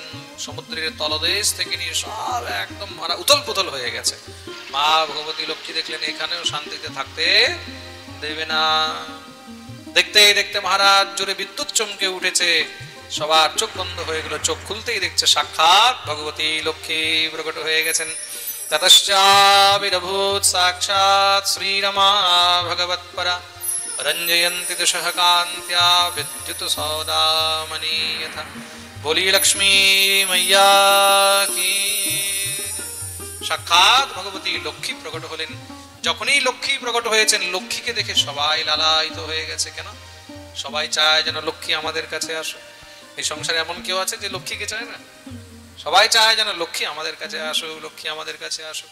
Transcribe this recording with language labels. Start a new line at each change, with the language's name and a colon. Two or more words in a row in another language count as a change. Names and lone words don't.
Bangla: সমুদ্রের তলদেশ থেকে নিয়ে সব একদম উতল পুতল হয়ে গেছে। মা ভগবতী লক্ষ্মী দেখলেন এখানেও শান্তিতে থাকতে দেবে না। দেখতে দেখতে মহারাজ জোরে বিদ্যুৎ চমকে উঠেছে, সবার চোখ বন্ধ হয়ে গেল। চোখ খুলতেই দেখছে সাক্ষাৎ ভগবতী লক্ষ্মী প্রকট হয়ে গেছেন।
Sanskrit: ततश्चाविरभूत साक्षात् श्रीरमा भगवत्परा रंजयन्ति दिशः कान्त्या विद्युत सौदामणि यथा।
Hindi: बोली लक्ष्मी मैया की।
Bangla: সাক্ষাৎ ভগবতী লক্ষ্মী প্রকট হলেন। যখনই লক্ষ্মী প্রকট হয়েছেন লক্ষ্মীকে দেখে সবাই লালায়িত হয়ে গেছে। কেন? সবাই চায় যেন লক্ষ্মী আমাদের কাছে আসে। এই সংসারে এমন কেউ আছে যে লক্ষ্মীকে চায় না? সবাই চায় যেন লক্ষ্মী আমাদের কাছে আসুক, লক্ষ্মী আমাদের কাছে আসুক।